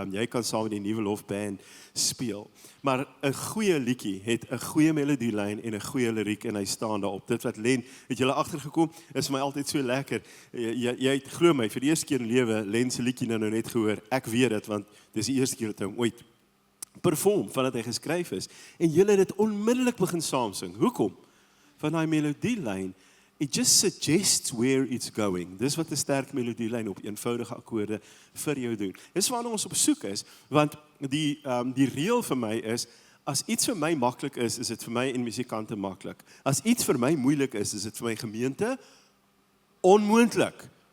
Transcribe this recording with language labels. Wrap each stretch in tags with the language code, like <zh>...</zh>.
<af>Jy kan saam met die nuwe lofband speel. Maar 'n goeie liedjie het 'n goeie melodielyn en 'n goeie liriek en hy staan daarop. Dit wat Len, het julle agtergekom, is vir my altyd so lekker. Jy glo my, vir die eerste keer in lewe Len se liedjie nou net gehoor. Ek weet dit want dis die eerste keer dat hy hom ooit perform vandat hy geskryf is. En julle het dit onmiddellik begin saamsing. Hoekom? Van daai melodielyn.</af> <en>It just suggests where it's going.</en> <af>Dis wat 'n sterk melodielyn op eenvoudige akkoorde vir jou doen. Dis waarna ons op soek is, want die reël vir my is, as iets vir my maklik is dit vir my en musikante maklik. As iets vir my moeilik is dit vir my gemeente onmoontlik.</af>